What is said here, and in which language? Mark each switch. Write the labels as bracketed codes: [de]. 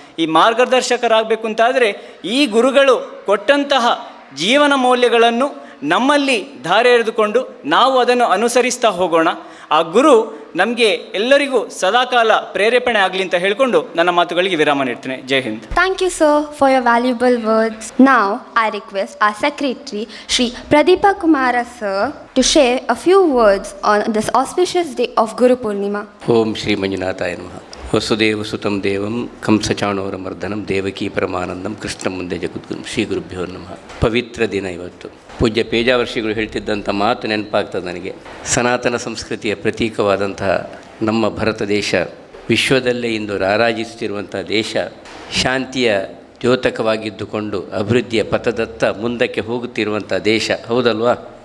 [kn] ಈ ಮಾರ್ಗದರ್ಶಕರಾಗಬೇಕು ಅಂತಾದರೆ ಈ ಗುರುಗಳು ಕೊಟ್ಟಂತಹ ಜೀವನ ಮೌಲ್ಯಗಳನ್ನು ನಮ್ಮಲ್ಲಿ ಧಾರೆ ಎರೆದುಕೊಂಡು ನಾವು ಅದನ್ನು ಅನುಸರಿಸ್ತಾ ಹೋಗೋಣ. ಆ ಗುರು ನಮಗೆ ಎಲ್ಲರಿಗೂ ಸದಾಕಾಲ ಪ್ರೇರೇಪಣೆ ಆಗಲಿ ಅಂತ ಹೇಳಿಕೊಂಡು ನನ್ನ ಮಾತುಗಳಿಗೆ ವಿರಾಮ ನೀಡ್ತೇನೆ. ಜೈ Hind. [en] Thank you, sir, for your valuable words. Now, I request our secretary, Shri Pradeepa Kumara, sir, to share a few words on this auspicious day of Guru Purnima. [sa] ಓಂ ಶ್ರೀ ಮಂಜುನಾಥಾಯ ನಮಃ. ವಸುದೇವ ಸುತಂ ದೇವಂ ಕಂಸಚಾಣೂರ ಮರ್ದನಂ ದೇವಕೀ ಪರಮಾನಂದಂ ಕೃಷ್ಣ ಮುಂದೆ ಜಗದ್ಗುರು ಶ್ರೀ ಗುರುಭ್ಯೋ ನಮಃ. [kn] ಪವಿತ್ರ ದಿನ ಇವತ್ತು. ಪೂಜ್ಯ ಪೇಜಾವರ್ಷಿಗಳು ಹೇಳ್ತಿದ್ದಂಥ ಮಾತು ನೆನಪಾಗ್ತದೆ ನನಗೆ. ಸನಾತನ ಸಂಸ್ಕೃತಿಯ ಪ್ರತೀಕವಾದಂತಹ ನಮ್ಮ ಭಾರತ ದೇಶ ವಿಶ್ವದಲ್ಲೇ ಇಂದು ರಾರಾಜಿಸುತ್ತಿರುವಂಥ ದೇಶ, ಶಾಂತಿಯ ದ್ಯೋತಕವಾಗಿದ್ದುಕೊಂಡು ಅಭಿವೃದ್ಧಿಯ ಪಥದತ್ತ ಮುಂದಕ್ಕೆ ಹೋಗುತ್ತಿರುವಂಥ ದೇಶ, ಹೌದಲ್ವಾ?